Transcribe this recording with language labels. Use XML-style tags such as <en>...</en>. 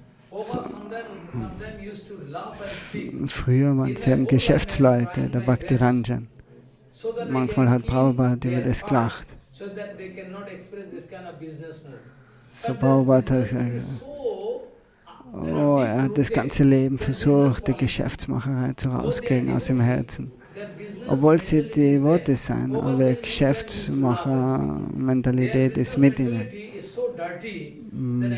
<en>Prabhupada sometimes used to laugh and speak.</en> <de>Früher waren sie eben Geschäftsleute, der Bhaktiranjan.</de> <en>So that</en> <de>Manchmal hat Prabhupada über das gelacht.</de> <en>so that they cannot express this kind of business move.</en> <de>So Prabhupada hat gesagt, oh, er hat das ganze Leben versucht, die Geschäftsmacherei zu rauskriegen aus dem Herzen. Obwohl sie die Worte sein, aber Geschäftsmacher-Mentalität ist mit ihnen.</de>